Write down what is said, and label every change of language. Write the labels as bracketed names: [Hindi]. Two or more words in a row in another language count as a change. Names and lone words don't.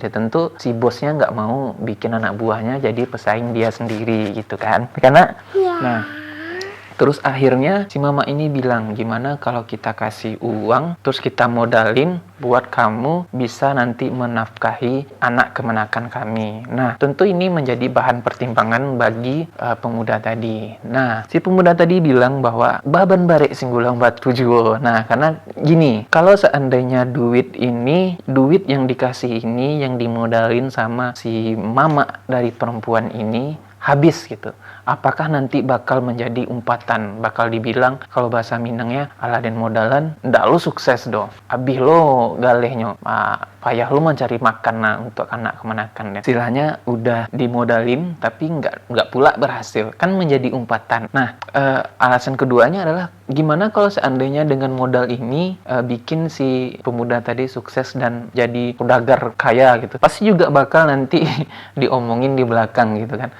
[Indonesian] Tentu si bosnya nggak mau bikin anak buahnya jadi pesaing dia sendiri gitu kan, karena nah terus akhirnya si mama ini bilang, gimana kalau kita kasih uang, terus kita modalin buat kamu bisa nanti menafkahi anak kemenakan kami. Nah, tentu ini menjadi bahan pertimbangan bagi pemuda tadi. Nah, si pemuda tadi bilang bahwa [Minangkabau] baban barek singgulang batu juo. [Indonesian] Nah, karena gini, kalau seandainya duit yang dikasih ini, yang dimodalin sama si mama dari perempuan ini, habis gitu. Apakah nanti bakal menjadi umpatan, bakal dibilang kalau bahasa Minangnya [Minangkabau] Aladen modalan, ndak lu sukses do, abih lo galehnya, payah lu mencari makan [Indonesian] nah untuk anak kemenakan. Istilahnya udah dimodalin tapi nggak pula berhasil, kan menjadi umpatan. Nah, alasan keduanya adalah gimana kalau seandainya dengan modal ini bikin si pemuda tadi sukses dan jadi saudagar kaya gitu, pasti juga bakal nanti diomongin di belakang gitu kan.